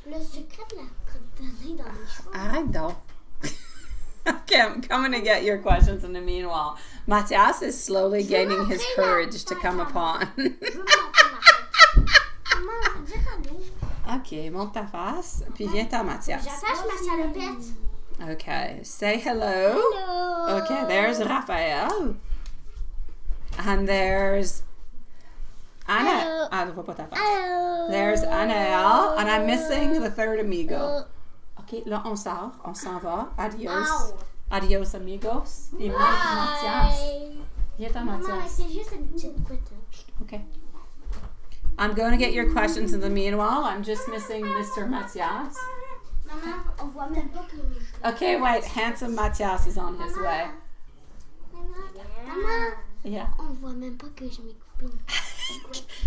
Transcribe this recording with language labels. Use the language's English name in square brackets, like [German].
[French] Le secret de la crotte de nez dans mes cheveux. [English] I don't. Okay, I'm coming to get your questions in the meanwhile. Mathias is slowly gaining his courage to come upon. [French] Je veux montrer ma tête. Maman, je veux dire allô. Ok, monte ta face, puis viens-t'en, Mathias. J'attache ma salopette. [English] Okay, say hello. Hello. Okay, there's Raphael. And there's Anna. Hello. [French] Ah, je vois pas ta face. [English] Hello. There's Anaël, and I'm missing the third amigo. [French] Ok, là, on sort, on s'en va. Adios. Ow. [Spanish] Adios, amigos. [French] Et moi, Mathias. Viens-t'en, Maman, Mathias. c'est juste une petite couette. [English] Okay. I'm going to get your questions in the meanwhile. I'm just missing Mr. Mathias. [French] Maman, on voit même pas que je... [English] Okay, wait. Handsome Mathias is on his way. [French] Maman, [English] Yeah. [French] on voit même pas que je m'ai coupé une couette.